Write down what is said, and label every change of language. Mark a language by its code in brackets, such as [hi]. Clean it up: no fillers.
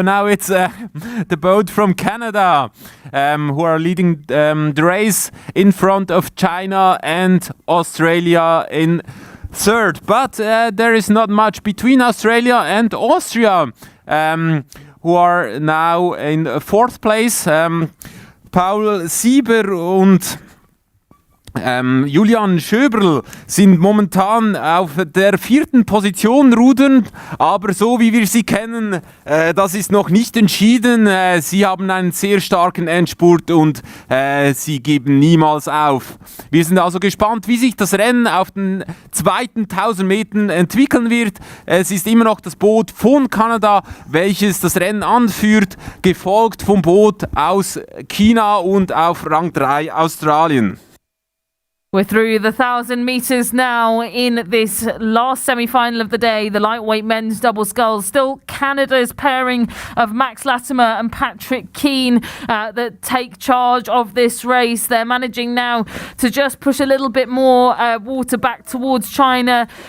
[en] Now it's the boat from Canada who are leading the race in front of China and Australia in third. But there is not much between Australia and Austria, who are now in fourth place. [de] Paul Sieber und Julian Schöberl sind momentan auf der 4. Position rudern, aber so wie wir sie kennen, das ist noch nicht entschieden. Sie haben einen sehr starken Endspurt und sie geben niemals auf. Wir sind also gespannt, wie sich das Rennen auf den zweiten 1000 Metern entwickeln wird. Es ist immer noch das Boot von Kanada, welches das Rennen anführt, gefolgt vom Boot aus China und auf Rang 3 Australien. [en] We're through the 1,000 metres now in this last semi-final of the day, the lightweight men's double sculls. Still Canada's pairing of Max Latimer and Patrick Keane that take charge of this race. They're managing now to just push a little bit more water back towards China.